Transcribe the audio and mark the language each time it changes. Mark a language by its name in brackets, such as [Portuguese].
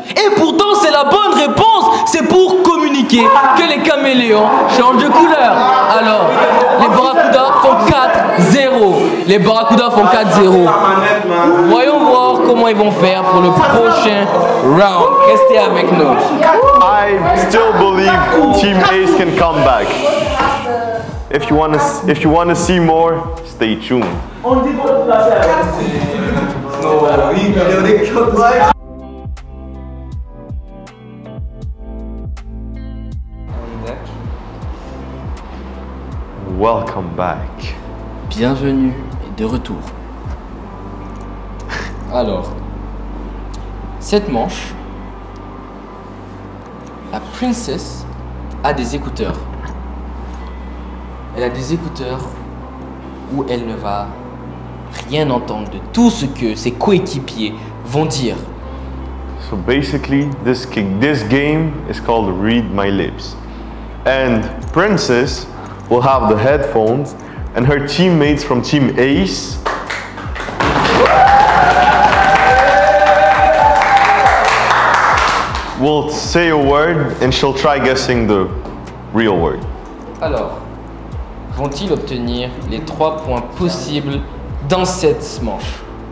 [French] Et pourtant, c'est la bonne réponse. C'est pour communiquer que les caméléons changent de couleur. Alors, les Barracudas font 4-0. Les Barracudas font 4-0. Voyons voir comment ils vont faire pour le prochain round. Restez avec nous. [English] I still believe Team Ace can come back. If you want to see more, stay tuned. Welcome back. [French] Bienvenue et de retour. Alors, cette manche, la princess a des écouteurs. Elle a des écouteurs où elle ne va rien entendre de tout ce que ses coéquipiers vont dire. [English] So basically, this game is called Read My Lips. And Princess will have the headphones, and her teammates from Team Ace will say a word, and she'll try guessing the real word. [French] Alors, vont-ils obtenir les 3 points possibles dans cette manche?